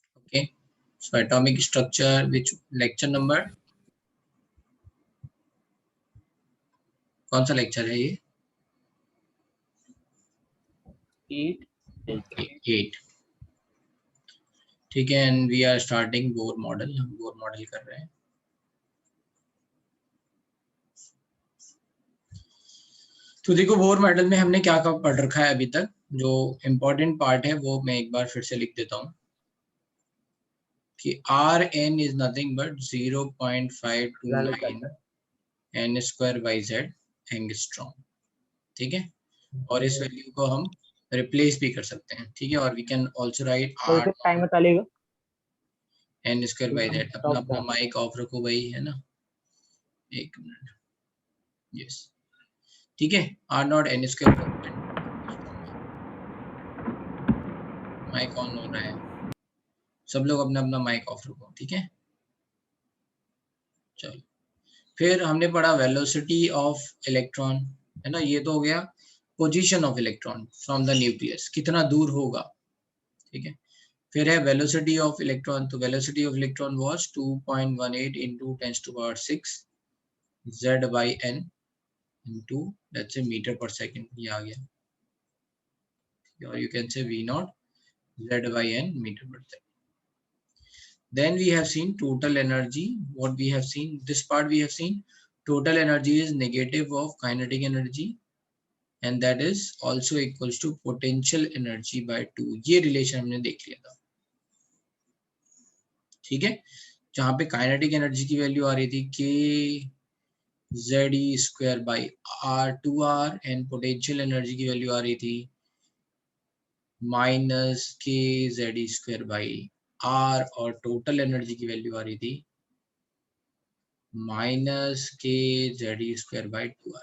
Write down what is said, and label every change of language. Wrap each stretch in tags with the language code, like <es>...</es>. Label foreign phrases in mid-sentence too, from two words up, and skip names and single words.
<en>Okay, so atomic structure, which lecture number,</en> <hi>कौन सा लेक्चर है ये? 8. ठीक है,</hi> <en>and we are starting Bohr model.</en> <hi>हम</hi> <en>Bohr model</en> <hi>कर रहे हैं. तो देखो</hi> <en>Bohr model</en> <hi>में हमने क्या क्या पढ़ रखा है अभी तक. जो</hi> <en>important part</en> <hi>है वो मैं एक बार फिर से लिख देता हूँ कि</hi> <en>Rn is nothing but 0.529 n square by z angstrom.</en> <hi>ठीक है, और इस वैल्यू को हम रिप्लेस भी कर सकते हैं. ठीक है, और</hi> <en>we can also write r</en> <hi>टाइम चलेगा</hi> <en>n square by z.</en> <hi>अपना अपना</hi> <en>mic off</en> <hi>रखो भाई, है ना. एक मिनट. यस, ठीक है.</hi> <en>r naught n square by z. mic on</en> <hi>हो रहा है, सब लोग अपना अपना</hi> <en>mic off</en> <hi>रखो. ठीक है, चलो. फिर हमने पढ़ा</hi> <en>velocity of electron,</en> <hi>है ना. ये तो हो गया</hi> <en>position of electron from the nucleus,</en> <hi>कितना दूर होगा. ठीक है, फिर है</hi> <en>velocity of electron. तो velocity of electron was 2.18 into 10⁶ z by n into let's say meter per second.</en> <hi>ये आ गया, और</hi> <en>you can say v naught z by n meter per second. Then we have seen total energy. What we have seen, this part we have seen total energy is negative of kinetic energy, and that is also equals to potential energy by 2.</en> <hi>ये रिलेशन हमने देख लिया था. ठीक है, जहां पे</hi> <en>kinetic energy</en> <hi>की वैल्यू आ रही थी</hi> <en>k z square by r2r, and potential energy</en> <hi>की वैल्यू आ रही थी</hi> <en>minus k z square by r,</en> <hi>और</hi> <en>total energy</en> <hi>की वैल्यू आ रही थी</hi> <en>minus k z square by 2r.</en>